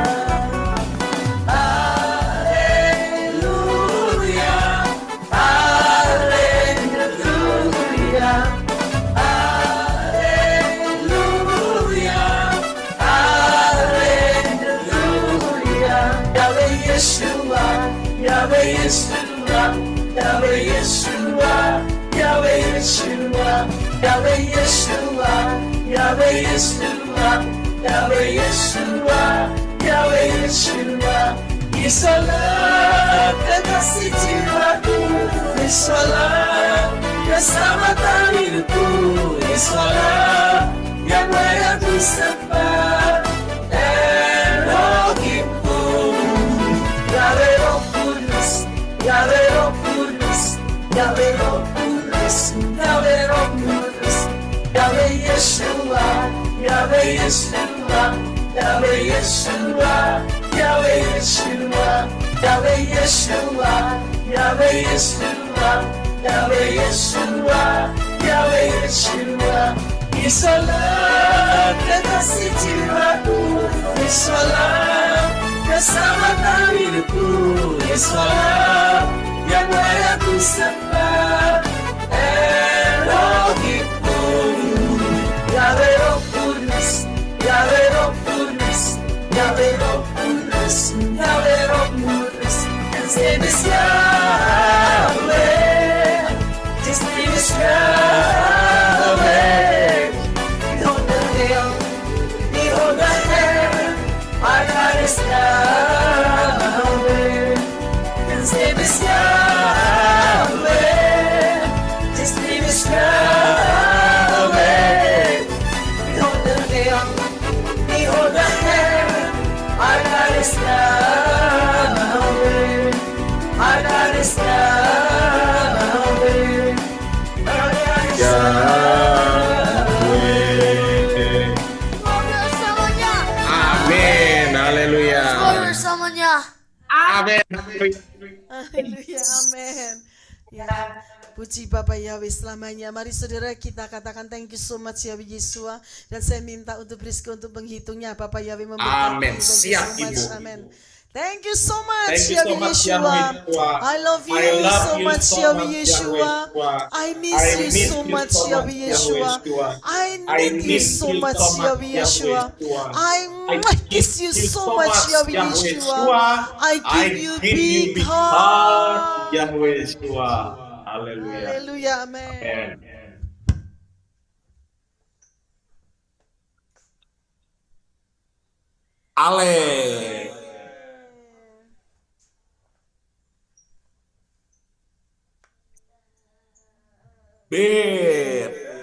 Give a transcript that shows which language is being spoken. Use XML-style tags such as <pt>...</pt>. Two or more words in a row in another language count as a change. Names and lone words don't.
<id>Haleluya, haleluya, haleluya, haleluya. Yahweh Yeshua, Yahweh Yeshua, Yahweh Yeshua, Yahweh Yeshua, Yahweh Yeshua, Yahweh Yeshua, Yahweh Yeshua, Yahweh Yeshua. Yesuslah kekasih jiwaku, Yesuslah keselamatan hidupku, Yesuslah yang layak disembah, Elohimku. Yahweh Roh Kudus, Yahweh Roh Kudus, Yahweh Roh Kudus, Yahweh Roh Kudus, Yahweh Yeshua, Yahweh Yeshua, Yahweh Yeshua, Yahweh Yeshua, Yahweh Yeshua, Yahweh Yeshua, Yahweh Yeshua, Yahweh Yeshua. Yesuslah kekasih jiwaku, Yesuslah keselamatan hidupku, Yesuslah yang layak disembah, Elohimku. Yahweh Roh Kudus, Yahweh Roh Kudus, Yahweh Roh Kudus, Yahweh Roh Kudus.</id> <en>His name is Yahweh, His name is Yahweh. Behold the hill, behold the heaven, our God is Yahweh. His name is Yahweh, His name is Yahweh. Behold the hill, behold the heaven, our God is Yahweh. Our God is Yahweh. Our God is Yahweh.</en> <id>Semuanya. Amin. Haleluya. Semuanya. Amin. Haleluya, amin. Ya, puji Bapak Yahweh selamanya. Mari saudara kita katakan</id> <en>thank you so much Yahweh Yeshua.</en> <id>Dan saya minta untuk Rizky untuk menghitungnya. Bapak Yahweh memberkati. Amin. Siap,</id> <en>so much.</en> <id>Ibu. Amin.</id> <en>Thank you so much, Thank you so Yahweh much, Yeshua. Yahweh Yeshua. I love you I love so you much, so Yahweh much, Yeshua. Yahweh I miss you so much, Yahweh Yeshua. I need you so much, Yahweh Yeshua. I kiss you so much, Yahweh Yeshua. I give you big heart. Yahweh Yeshua.</en> <id>Haleluya. Haleluya, amin. Ale. Bir.</id>